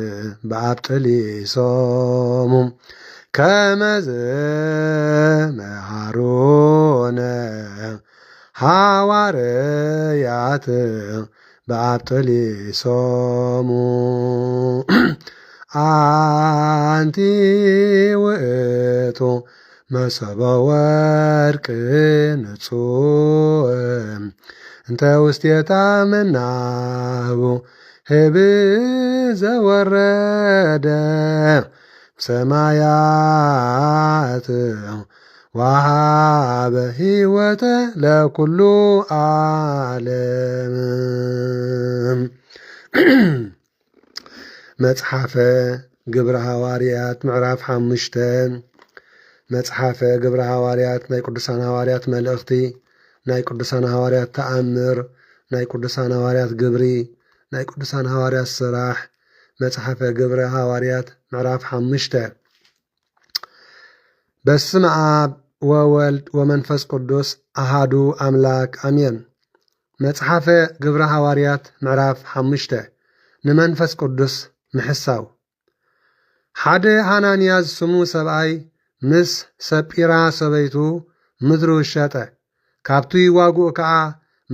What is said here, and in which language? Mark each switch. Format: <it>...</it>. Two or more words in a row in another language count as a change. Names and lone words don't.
<gez>ባብጥሊሶሙ ከመዝ መሃሮነ ሐዋርያት ባብጥሊሶሙ አንቲ ውእቱ መሶበ ወርቅ ንጹሕ እንተ ውስቴታ መናህቡ ህብእ ዘወረደ ሰማያት ወሃበ ሕይወተ ለኩሉ ዓለም።</gez> <ti>መጽሓፈ ግብረ ሐዋርያት ምዕራፍ 5 መጽሓፈ ግብረ ሐዋርያት ናይ ቅዱሳን ሐዋርያት መልእኽቲ ናይ ቅዱሳን ሐዋርያት ተአምር ናይ ቅዱሳን ሐዋርያት ግብሪ ናይ ቅዱሳን ሐዋርያት ስራሕ መጽሓፈ ግብረ ሐዋርያት ምዕራፍ 5</ti> <gez>በስመ አብ ወወልድ ወመንፈስ ቅዱስ አሃዱ አምላክ አሜን።</gez> <ti>መጽሓፈ ግብረ ሐዋርያት ምዕራፍ 5 ንመንፈስ ቅዱስ ምሕሳው ሓደ ሐናንያ ዝስሙ ሰብኣይ ምስ ሰጲራ ሰበይቱ ምድሩ ሸጠ። ካብቲ ዋጉኡ ከዓ</ti>